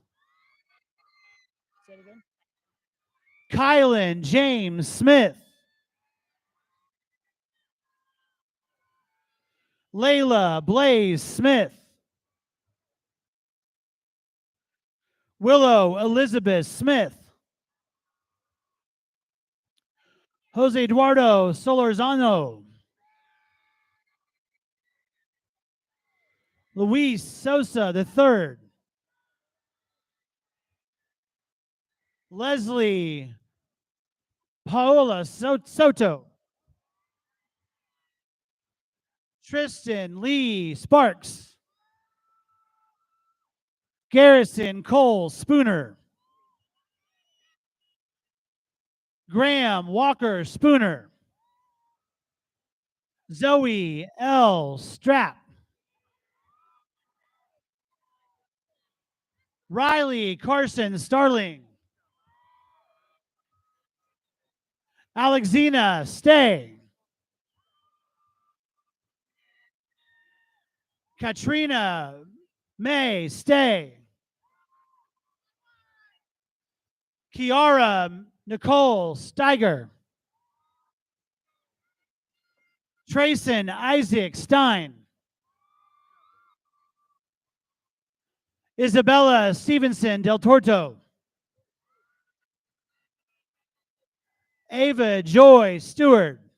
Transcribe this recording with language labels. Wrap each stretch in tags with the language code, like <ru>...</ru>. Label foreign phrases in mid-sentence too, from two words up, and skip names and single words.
<en>Kylan James Smith. Layla Blaze Smith. Willow Elizabeth Smith. Jose Eduardo Solorzano. Luis Sosa III. Leslie Paola Soto. Tristan Lee Sparks. Garrison Cole Spooner. Graham Walker Spooner. Zoe L. Strap. Riley Carson Starling. Alexina Stay. Katrina May Stay. Kiara Nicole Steiger. Trayson Isaac Stein. Isabella Stevenson Del Torto. Ava Joy Stewart.</en>